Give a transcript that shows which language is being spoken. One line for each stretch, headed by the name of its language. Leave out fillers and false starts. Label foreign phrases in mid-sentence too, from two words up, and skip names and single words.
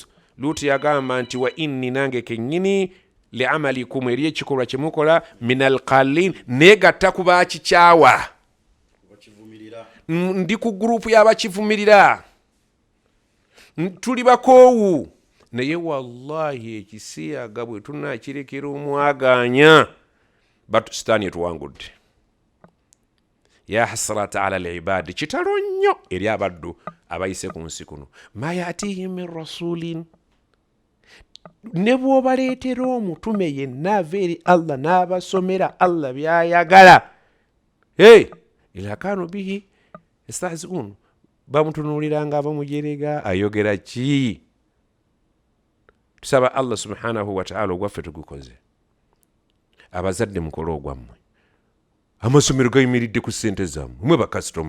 Ganda: Luut yagamba nti
Arabic: وإني
Ganda: nange kennyini
Arabic: لعملكم
Ganda: eri ekikolwa kye mukola
Arabic: من القالين,
Ganda: negatta ku bakikyawa, ndi ku gurupu y'abakivumirira, tuli bakoowu. Naye wallahi ekisiyaga bwe tunakirekera omwaganya batu sitaani etuwangudde.
Arabic: يا حسرة على العباد,
Ganda: kitalo nnyo eri abaddu abayise ku nsi kuno.
Arabic: ما يأتيهم من رسول,
Ganda: ne bw'obaleetera omutume yenna ava eri Allah n'abasomera Allah byayagala,
Arabic: إلا كانوا به يستهزئون,
Ganda: bamutunuuliranga bamujerega ayogera ki? Tusaba Allah
Arabic: سبحانه وتعالى
Ganda: ogwaffe tugukoze. Abazadde mukole ogwammwe. Amasomero gayimiridde ku ssente zammwe, mwe bakasitoma.